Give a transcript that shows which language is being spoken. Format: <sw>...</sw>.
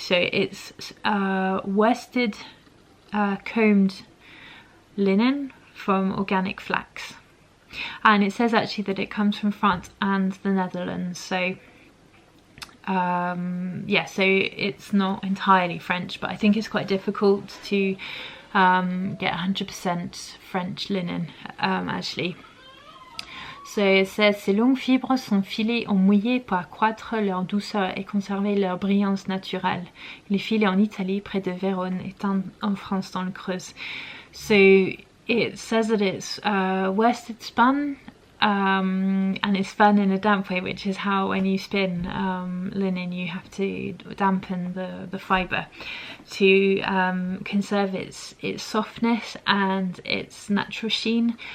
<en>So it's worsted combed linen from organic flax, and it says actually that it comes from France and the Netherlands. So yeah, so it's not entirely French, but I think it's quite difficult to get 100% French linen actually.</en> <fr>So it says ces longues fibres sont filées en mouillé pour accroître leur douceur et conserver leur brillance naturelle. Il est filé en Italie près de Vérone et en France dans le Creuse.</fr> <en>So it says that it's worsted spun, and it's spun in a damp way, which is how when you spin linen you have to dampen the fibre to conserve its softness and its natural sheen.</en>